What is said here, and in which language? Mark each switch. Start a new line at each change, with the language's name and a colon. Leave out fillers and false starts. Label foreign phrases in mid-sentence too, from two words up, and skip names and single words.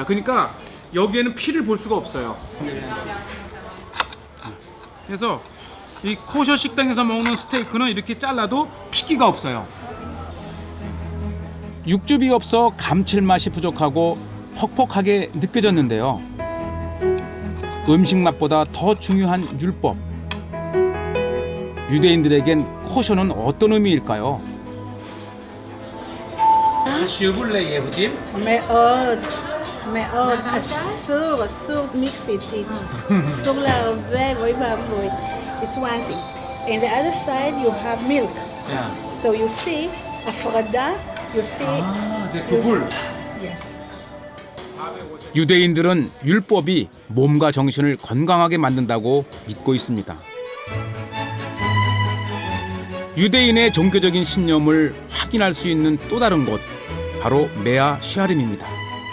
Korean: 그러니까 여기에는 피를 볼 수가 없어요. 그래서 이 코셔 식당에서 먹는 스테이크는 이렇게 잘라도 피기가 없어요. 육즙이 없어 감칠맛이 부족하고 퍽퍽하게 느껴졌는데요. 음식 맛보다 더 중요한 율법. 유대인들에겐 코셔는 어떤 의미일까요?
Hebrew: חשוב ליהודים מאוד, מאוד. אסור מיקסיטית. אסור לערבב, אוי ואבוי.
English: It's one thing. And the other side you have milk. So you see, הפרדה, you see...
Korean: 이제 구분.
English: Yes.
Korean: 유대인들은 율법이 몸과 정신을 건강하게 만든다고 믿고 있습니다. 유대인의 종교적인 신념을 확인할 수 있는 또 다른 곳, 바로 메아 시아림입니다.